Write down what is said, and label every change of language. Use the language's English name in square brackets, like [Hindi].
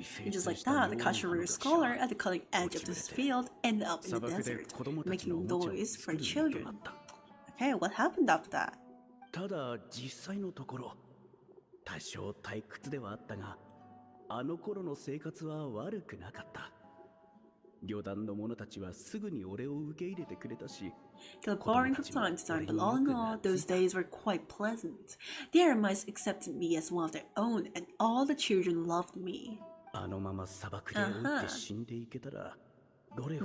[English] Just like that, the Kashiru scholar at the cutting edge of this field ended up in the desert, making noise for children. Okay, what happened after that? [Japanese] ただ実際のところ多少退屈ではあったが、あの頃の生活は悪くなかった。旅団の者たちはすぐに俺を受け入れてくれたし、 [English] It was boring from time to time, but all in all, those days were quite pleasant. The Eremites accepted me as one of their own, and all the children loved me. あのまま砂漠で老いて死んでいけたら、どれほ